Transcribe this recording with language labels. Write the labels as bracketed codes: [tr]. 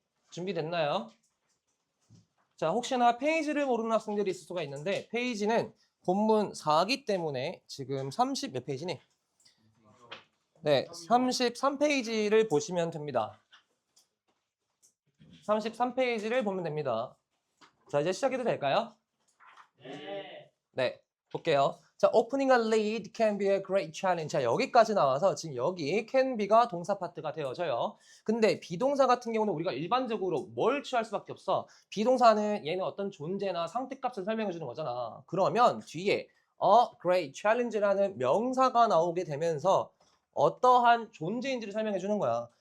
[ko] 준비됐나요? 자, 혹시나 페이지를 모르는 학생들이 있을 수가 있는데 페이지는 본문 4기 때문에 지금 30 몇 페이지니? 네, 33페이지를 보시면 됩니다. 33페이지를 보면 됩니다. 자, 이제 시작해도 될까요? 네, 볼게요. [en] 자, opening a lead can be a great challenge. [ko] 자, 여기까지 나와서 지금 여기 can be가 동사 파트가 되어져요. 근데 비동사 같은 경우는 우리가 일반적으로 뭘 취할 수밖에 없어. 비동사는 얘는 어떤 존재나 상태값을 설명해 주는 거잖아. 그러면 뒤에 a great challenge라는 명사가 나오게 되면서 어떠한 존재인지를 설명해 주는 거야.